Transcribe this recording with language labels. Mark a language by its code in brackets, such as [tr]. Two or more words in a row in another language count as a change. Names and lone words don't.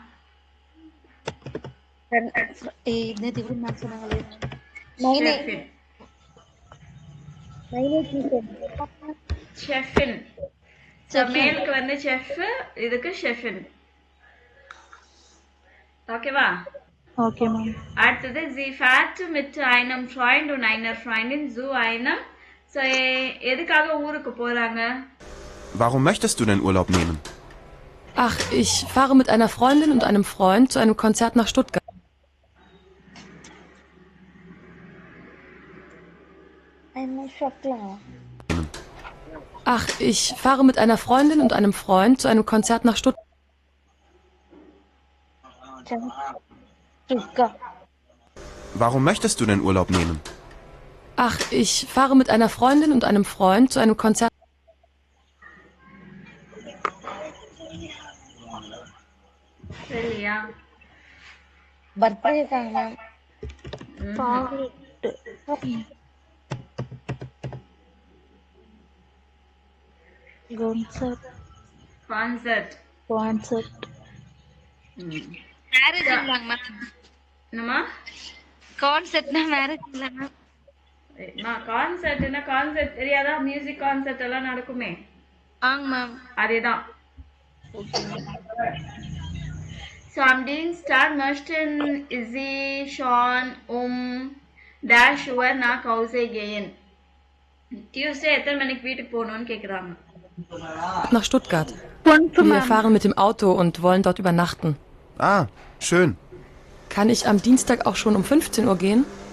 [ta] நேத்து இப்படி நான் சொன்னாங்களே. ஷெஃபின். ஷெஃபின். மேலுக்கு வந்து செஃப், இதுக்கு ஷெஃபின். ஓகேவா? [en] okay ma'am. [de] அடுத்தது sie fährt mit einem Freund und einer Freundin zu einem. [ta] ஸோ எதுக்காக ஊருக்கு போறாங்க? [de] Warum möchtest du denn Urlaub nehmen? Ach, ich fahre mit einer Freundin und einem Freund zu einem Konzert nach Stuttgart. Ach, ich fahre mit einer Freundin und einem Freund zu einem Konzert nach Stuttgart. Warum möchtest du denn Urlaub nehmen? Ach, ich fahre mit einer Freundin und einem Freund zu einem Konzert. [ta] சரியா? பர்த்டே இருக்காங்க மேம். கான்சர்ட். மேரேஜ் இல்லங்க மேம். என்னம்மா? கான்செர்ட்னா மேரேஜ் இல்ல மேம். கான்சர்ட்னா கான்சர்ட் தெரியாதா? [en] music concert [ta] எல்லாம் நடக்குமே, ஆங்க மேம். அதேதான். [de] So am Dienstag möchten Sie schon dash Uhr nach Hause gehen. [ta] Tuesday எத்தனை மணிக்கு வீட்டுக்கு போகணும்னு கேக்குறாங்க. [de] Nach Stuttgart. Wir fahren mit dem Auto und wollen dort übernachten. Ah, schön. Kann ich am Dienstag auch schon um 15 Uhr gehen?